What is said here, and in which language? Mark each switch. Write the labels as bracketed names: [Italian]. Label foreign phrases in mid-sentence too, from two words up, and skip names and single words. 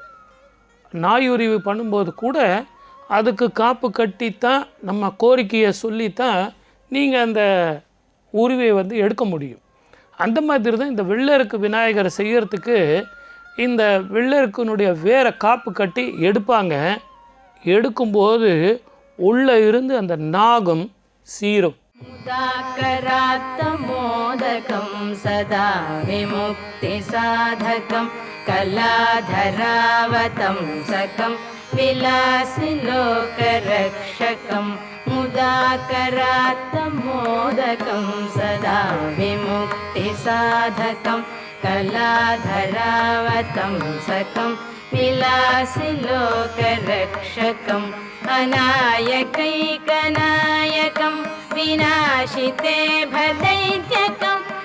[Tamil] நாயுரிவு பண்ணும்போது கூட அதுக்கு காப்பு கட்டித்தான் நம்ம கோரிக்கையை சொல்லித்தான் நீங்கள் அந்த உருவை எடுக்க முடியும். அந்த மாதிரி தான் இந்த வெள்ளருக்கு விநாயகரை செய்யறதுக்கு இந்த வெள்ளருக்குனுடைய வேற காப்பு கட்டி எடுப்பாங்க. எடுக்கும்போது உள்ளே இருந்து அந்த நாகம் சீரும். [Sanskrit] मुदाकरात्तमोदकं सदा विमुक्तिसाधकं कलाधरावतंसकं विलासिलोकरक्षकं मुदाकरात्तमोदकं सदा विमुक्तिसाधकं कलाधरावतंसकं विलासिलोकरक्षकं अनायकैकनायकं विनाशिते भदैत्यकं